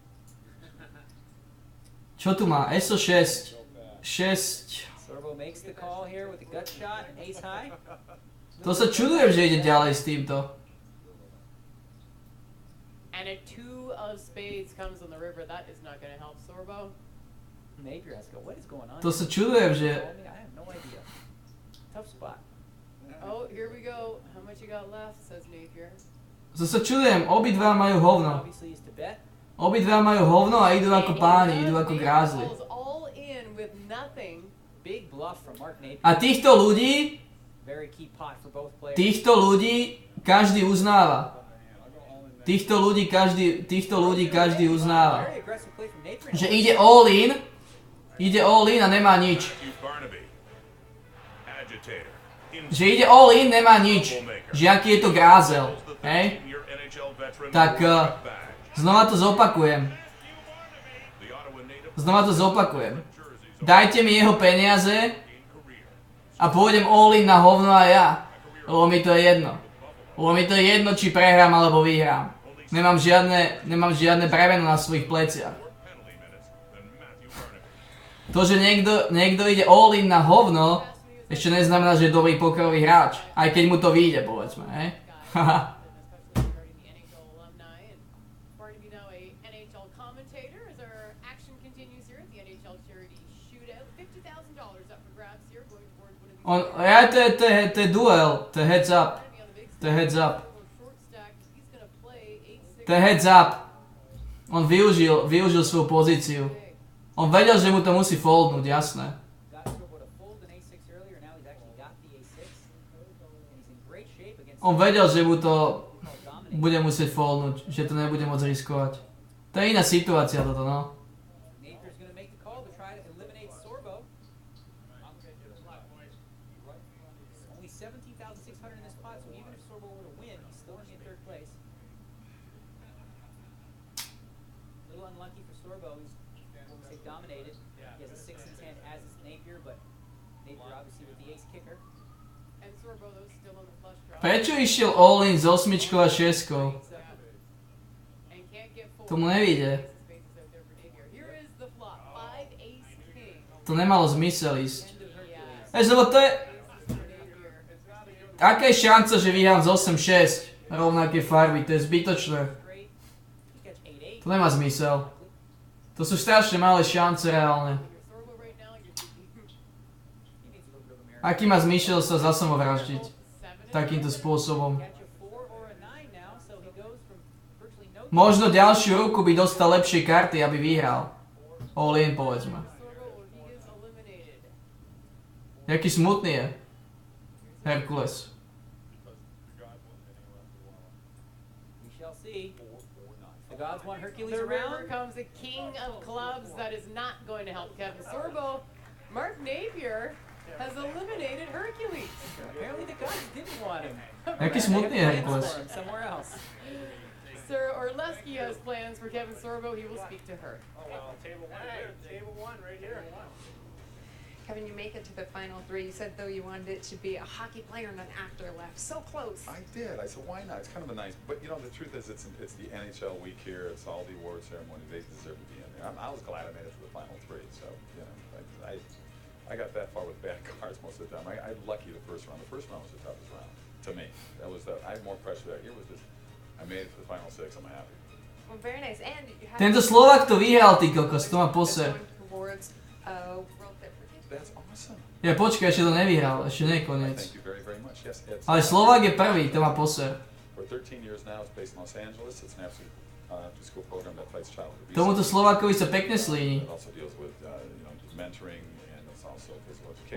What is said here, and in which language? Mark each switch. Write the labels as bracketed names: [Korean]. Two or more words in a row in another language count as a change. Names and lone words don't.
[Slovak] Čo tu má? ESO 6. 6. To sa čudujem, že ide ďalej s týmto. [English] And a 2 of spades comes on the river. That is not going to help Sorbo. [Slovak] To sa čudujem, že... [English] Tough spot. Oh, here we go. How much you got left, says Napier. [Slovak] To sa čudujem, obidva majú hovno. Obidva majú hovno a idú ako páni, idú ako grázli. A týchto ľudí každý uznáva. Týchto ľudí každý uznáva. Že ide [English] all in [Slovak] a nemá nič. Že ide [English] all in, [Slovak] nemá nič. Že aký je to grázel. Hej? Tak znova to zopakujem. Dajte mi jeho peniaze a pôjdem [English] all in [Slovak] na hovno a ja. Lebo mi to je jedno. Či prehrám alebo vyhrám. Nemám žiadne bremeno na svojich pleciach. To, že niekto ide [English] all in [Slovak] na hovno, ešte neznamená, že je dobrý pokerový hráč. Aj keď mu to vyjde, povedzme, hej? Haha. To je duel, to je [English] heads up. [Slovak] To je [English] heads up. [Slovak] On využil svoju pozíciu. On vedel, že mu to musí foldnúť, jasné. [English] Got Sorbo to fold an ace-6 earlier, now he's actually got the ace-6. And he's in great shape against... On vedel, že mu to bude musieť foldnúť, že to nebude môcť riskovať. To je iná situácia toto, no. Napier's gonna make the call to try to eliminate Sorbo. Only 17,600 in this pot, so even if Sorbo were to win, he's still gonna be in third place. A little unlucky for Sorbo, he's dominated. He has a 6 in his hand, as is Napier, but Napier obviously with the ace kicker. And Sorbo, though, still on the flush draw. [Slovak] Prečo išiel [English] all-in [Slovak] s 8 a 6? To mu nevíde. To nemalo zmysel ísť. Lebo to je... Aká je šanca, že vyhrám z 8-6 rovnaké farby? To je zbytočné. To nemá zmysel. To sú strašne malé šance reálne. Aký má zmysel sa zasamovraždiť takýmto spôsobom? Možno ďalšiu ruku by dostal lepšie karty, aby vyhral. [English] All in, [Slovak] povedzme. Jaký smutný je Herkules. [English] Gods want Hercules The around. river comes the king of clubs. That is not going to help Kevin Sorbo. Mark Napier has eliminated Hercules. Apparently the gods didn't want him. Jaký smutný je Herkules. Somewhere else. Sir Orleski has plans for Kevin Sorbo. He will speak to her. Oh, well, table one. Hey, table one right here. Kevin, you make it to the final three. You said, though, you wanted it to be a hockey player and an actor left. So close. I did. I said, why not? It's kind of a nice, but you know, the truth is, it's the NHL week here. It's all the award ceremony. They deserve to be in there. I was glad I made it to the final three. So, you know, I got that far with bad cards most of the time. I'm lucky the first round. The first round was the toughest round to me. I had more pressure that year. Was just, I made it to the final six. I'm happy. Well, very nice. And you have [Slovak] Tento Slovák to vyhral, ty kokos, to má poser. [English] towards World Fit for Kids. That's awesome. [Slovak] Ja počkaj, ešte to nevyhral, ešte nie je koniec. [English] Thank you very, very much. Yes, it's, [Slovak] Ale Slovák je prvý, to má poser. [English] For 13 years now, it's based in Los Angeles. It's an after-school program that fights child abuse. [Slovak] Tomuto Slovákovi sa pekne slíni. [English] It also deals with mentoring, and it's also physical education.